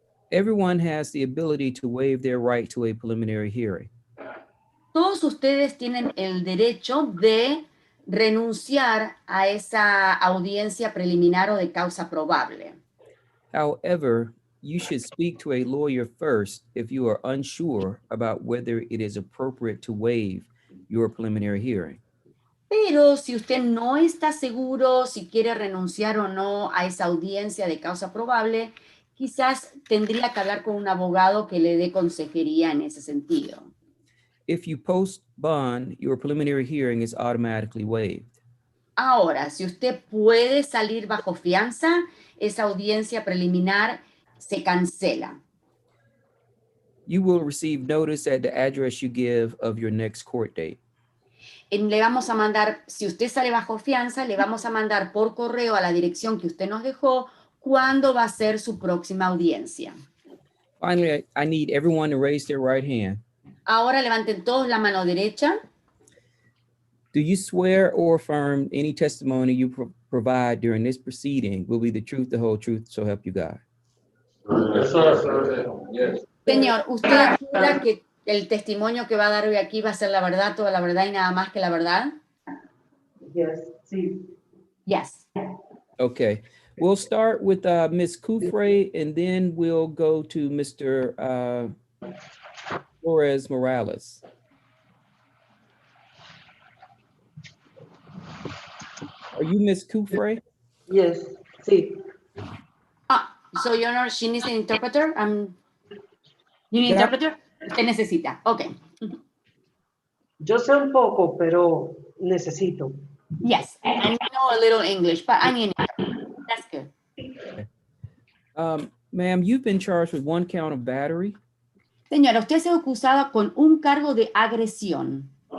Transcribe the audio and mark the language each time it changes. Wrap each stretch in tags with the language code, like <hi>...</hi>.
<en>Everyone has the ability to waive their right to a preliminary hearing.</en> <es>Todos ustedes tienen el derecho de renunciar a esa audiencia preliminar o de causa probable.</es> <en>However, you should speak to a lawyer first if you are unsure about whether it is appropriate to waive your preliminary hearing.</en> <es>Pero si usted no está seguro si quiere renunciar o no a esa audiencia de causa probable, quizás tendría que hablar con un abogado que le dé consejería en ese sentido.</es> <en>If you post bond, your preliminary hearing is automatically waived.</en> <es>Ahora, si usted puede salir bajo fianza, esa audiencia preliminar se cancela.</es> <en>You will receive notice at the address you give of your next court date.</en> <es>Le vamos a mandar, si usted sale bajo fianza, le vamos a mandar por correo a la dirección que usted nos dejó cuándo va a ser su próxima audiencia.</es> <en>Finally, I need everyone to raise their right hand.</en> <es>Ahora levanten todos la mano derecha.</es> <en>Do you swear or affirm any testimony you provide during this proceeding will be the truth, the whole truth, so help you God? Yes, sir. Yes.</en> <es>Señor, ¿usted jura que el testimonio que va a dar hoy aquí va a ser la verdad, toda la verdad y nada más que la verdad?</es> <en>Yes, sí. Yes. Okay, we'll start with Ms. Kufre, and then we'll go to Mr. Flores Morales. Are you Ms. Kufre? Yes, sí. So you're not, she needs an interpreter? You need Yeah. interpreter?</en> <es>Usted necesita.</es> <en>Okay.</en> <es>Yo sé un poco, pero necesito.</es> <en>Yes, I know a little English, but I need an interpreter. That's good. Ma'am, you've been charged with one count of battery.</en> <es>Señora, usted ha sido acusada con un cargo de agresión.</es>